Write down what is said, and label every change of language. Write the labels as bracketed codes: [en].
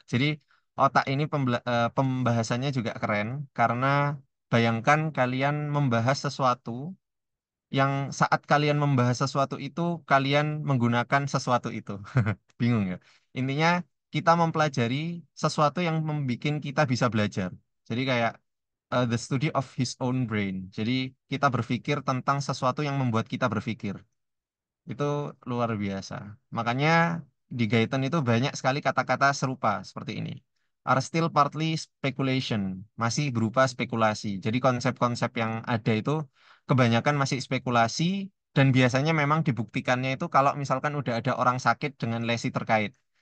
[id] Jadi otak ini pembahasannya juga keren, karena bayangkan kalian membahas sesuatu yang saat kalian membahas sesuatu itu, kalian menggunakan sesuatu itu. Bingung ya? Intinya kita mempelajari sesuatu yang membuat kita bisa belajar. Jadi kayak [en] the study of his own brain. [id] Jadi kita berpikir tentang sesuatu yang membuat kita berpikir. Itu luar biasa. Makanya di Gaitan itu banyak sekali kata-kata serupa seperti ini. [en] Are still partly speculation, [id] masih berupa spekulasi. Jadi konsep-konsep yang ada itu kebanyakan masih spekulasi dan biasanya memang dibuktikannya itu kalau misalkan udah ada orang sakit dengan lesi terkait.